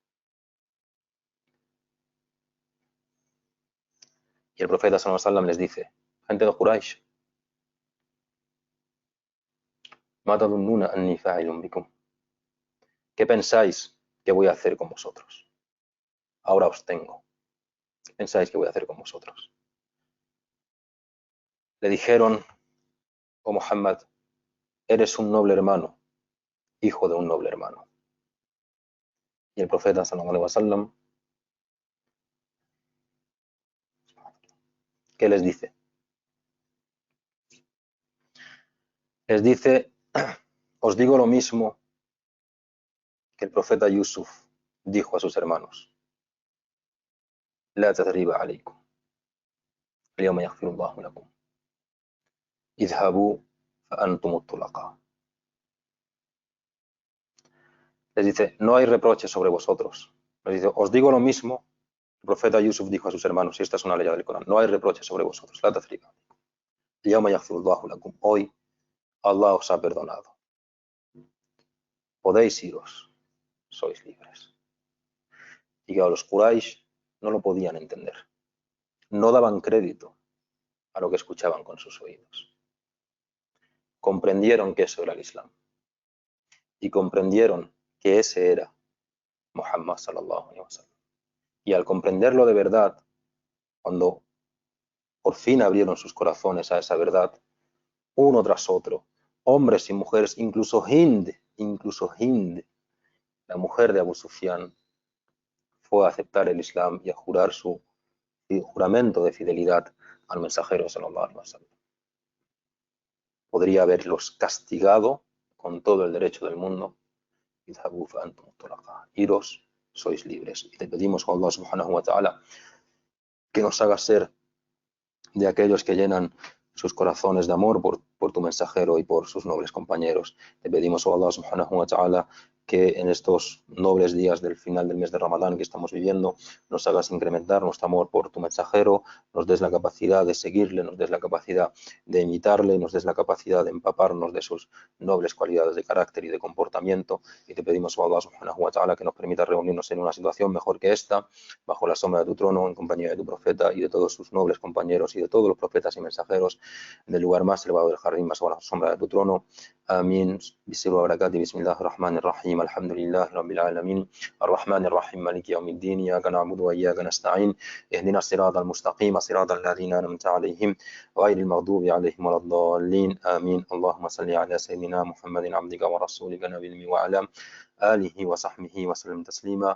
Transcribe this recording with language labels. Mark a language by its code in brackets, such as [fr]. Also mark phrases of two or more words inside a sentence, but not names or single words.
[es] Y el profeta [ar] صلى الله عليه وسلم [es] les dice, gente de Quraysh, [ar] ما تظنون أني فاعل بكم. [es] ¿Qué pensáis que voy a hacer con vosotros? Ahora os tengo. ¿Qué pensáis que voy a hacer con vosotros? Le dijeron, oh Muhammad, eres un noble hermano, hijo de un noble hermano. Y el profeta [ar] صلى الله عليه وسلم, [es] ¿qué les dice? Les dice, os digo lo mismo que el profeta Yusuf dijo a sus hermanos. [ar] لا تثريب عليكم. اليوم يغفر الله لكم. اذهبوا فأنتم الطلقاء. [es] Les dice, no hay reproche sobre vosotros. Les dice, os digo lo mismo. El profeta Yusuf dijo a sus hermanos, y esta es una ley del Corán, no hay reproche sobre vosotros. [ar] لا تثريب. اليوم يغفر الله لكم. [es] Hoy Allah os ha perdonado. Podéis iros. Sois libres. Y que los Quraysh no lo podían entender. No daban crédito a lo que escuchaban con sus oídos. Comprendieron que eso era el Islam. Y comprendieron que ese era Muhammad [ar] صلى الله عليه وسلم. [es] Y al comprenderlo de verdad, cuando por fin abrieron sus corazones a esa verdad, uno tras otro, hombres y mujeres, incluso Hind, la mujer de Abu Sufyan, fue a aceptar el Islam y a jurar su juramento de fidelidad al mensajero [ar] صلى الله عليه وسلم. [es] Podría haberlos castigado con todo el derecho del mundo. Iros, sois libres. Y te pedimos a Allah [ar] سبحانه وتعالى [es] que nos haga ser de aquellos que llenan sus corazones de amor por tu mensajero y por sus nobles compañeros. Te pedimos, oh Allah [ar] سبحانه وتعالى, [es] que en estos nobles días del final del mes de Ramadán que estamos viviendo, nos hagas incrementar nuestro amor por tu mensajero, nos des la capacidad de seguirle, nos des la capacidad de imitarle, nos des la capacidad de empaparnos de sus nobles cualidades de carácter y de comportamiento. Y te pedimos, oh Allah [ar] سبحانه وتعالى, [es] que nos permita reunirnos en una situación mejor que esta, bajo la sombra de tu trono, en compañía de tu profeta y de todos sus nobles compañeros y de todos los profetas y mensajeros, en el lugar más elevado del jardín, bajo la sombra de tu trono. [ar] آمين. بسر وبركاته. بسم الله الرحمن الرحيم. الحمد لله رب العالمين الرحمن الرحيم مالك يوم الدين إياك نعبد وإياك نستعين اهدنا الصراط المستقيم صراط الذين أنعمت عليهم غير المغضوب عليهم ولا الضالين آمين. اللهم صل على سيدنا محمد عبدك ورسولك نبي الأمي وعلى آله وصحبه وسلم تسليما.